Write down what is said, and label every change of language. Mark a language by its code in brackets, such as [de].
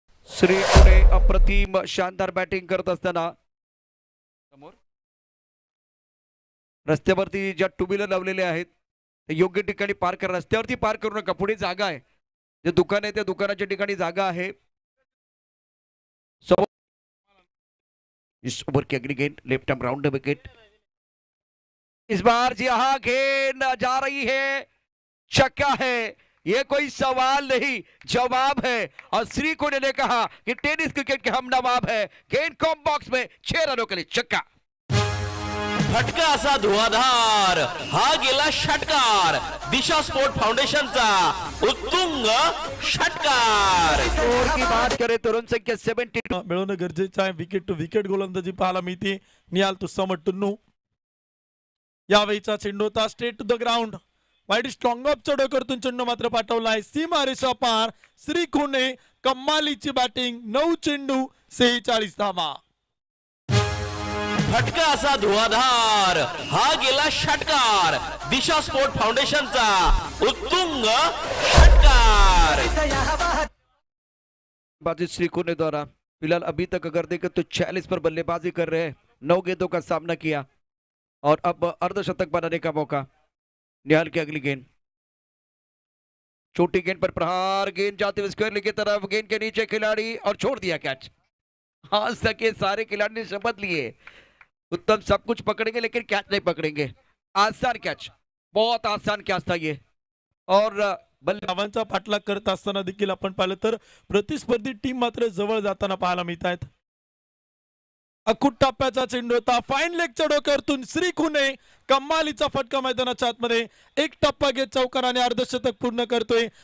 [mr] श्रीकुडे अप्रतिम शानदार बॅटिंग करत असताना समोर रस्त्यावरती ज्या टू व्हीलर लावलेले आहेत ते योग्य ठिकाणी पार्क करा. रस्त्यावरती पार्क करू नका. पुढे जागा आहे. जे दुकान आहे त्या दुकानाच्या ठिकाणी जागा आहे. [hi] इस ओवर की अगली गेंद लेफ्ट आर्म राउंड विकेट. इस बार जी हाँ गेंद जा रही है. छक्का है. ये कोई सवाल नहीं जवाब है. और श्रीकुडे ने कहा कि टेनिस क्रिकेट के हम नवाब है. गेंद कॉम बॉक्स में 6 रनों के लिए छक्का. [mr] फटका असा धुवाधार हा गेला षटकार. दिशा स्पोर्ट फाउंडेशनचा उत्तुंग षटकार. [hi] स्कोर की बात करें तो रन संख्या 72 [mr] मिळवणं गरजेचं आहे. विकेट टू विकेट गोलंदाजी पाहायला मिळते. निहाल तुस्सामट टुन्नू. यावेळीचा चेंडू होता स्ट्रेट टू द ग्राउंड. वाईट स्ट्रॉंग अप डोक्यातून चेंडू मात्र पाठवलाय सीमारेषा पार. श्रीकुडे कमालीची बॅटिंग. 9 चेंडू 46 धावा. भटका असा धुवाधार हा गेला षटकार दिशा स्पोर्ट फाउंडेशनचा उत्तुंग षटकार [hi] बाजी श्री कोने द्वारा फिलहाल अभी तक अगर देखें तो 46 पर बल्लेबाजी कर रहे हैं, 9 गेंदों का सामना किया और अब अर्धशतक बनाने का मौका। निहाल की अगली गेंद, छोटी गेंद पर प्रहार, गेंद जाते हुए स्क्वायर की तरफ, गेंद के नीचे खिलाड़ी और छोड़ दिया कैच। आज तक ये सारे खिलाड़ी ने शपथ लिए उत्तम सब कुछ पकड़ेंगे लेकिन कैच नहीं पकड़ेंगे। आसान कैच, बहुत आसान कैच था ये। और [mr] धावांचा पाठलाग करत असताना देखील आपण पाहिलं तर प्रतिस्पर्धी टीम मात्र जवळ जाताना पाहायला मिळत आहेत। अकुट टप्प्याचा चेंडू होता, फाईन लेगच्या डोक्यावरतून श्री खुने कमालीचा फटका मैदानाच्या आतमध्ये, एक टप्पा घेत चौकाराने अर्धशतक पूर्ण करतोय।